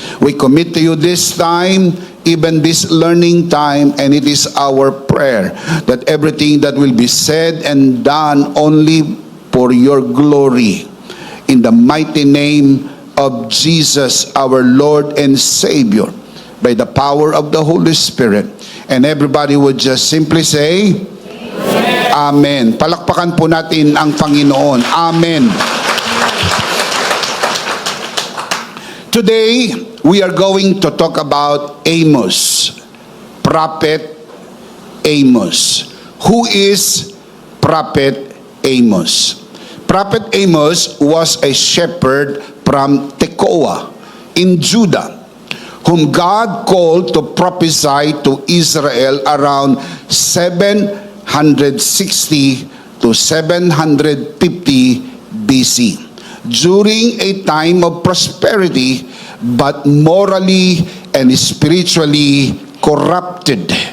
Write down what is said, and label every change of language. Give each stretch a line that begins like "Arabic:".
English: We commit to you this time, even this learning time, and it is our prayer that everything that will be said and done only for your glory. In the mighty name of Jesus, our Lord and Savior, by the power of the Holy Spirit. And everybody would just simply say, Amen. Amen.
Filipino: Palakpakan po natin ang Panginoon.
English: Amen. Today, we are going to talk about Amos, Prophet Amos. Who is Prophet Amos? Prophet Amos was a shepherd from Tekoa in Judah, whom God called to prophesy to Israel around 760 to 750 BC, during a time of prosperity but morally and spiritually corrupted.